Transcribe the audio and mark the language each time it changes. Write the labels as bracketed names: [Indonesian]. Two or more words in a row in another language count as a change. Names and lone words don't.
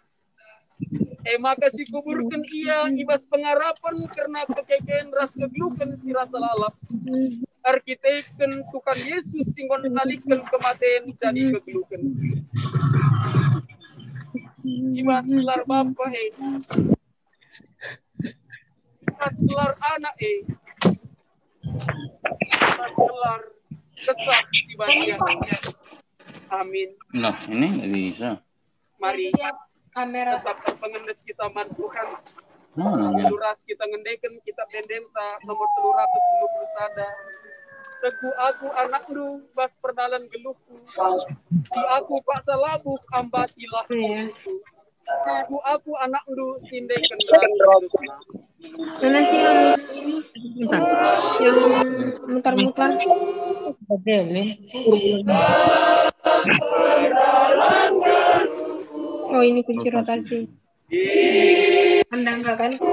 [Batak Karo] maka si kuburkan ia ibas pengarapan karena kekeken ras keglukan si rasa lalap arkiteken Tuhan Yesus singgon nalikan kematian jadi keglukan ibas lar bapa ibas lar anak kelar kesak si bagian. Amin. [Indonesian] Nah, ini nggak bisa. Mari tetap [Batak Karo] terpengendes kita man Tuhan. [Indonesian] Mana? [Batak Karo] Luras kita ngendeken kita pendenta nomor 321. Teguh aku anak lu bas perdalan geluhku. Si aku pak salabuk ambatilah musuhku. Teguh aku anak lu sindeken ras. [Indonesian] Mana sih yang ini? Bentar. Yang mutar-mutar. Oh, ini kunci rotasi. Anda enggak kan?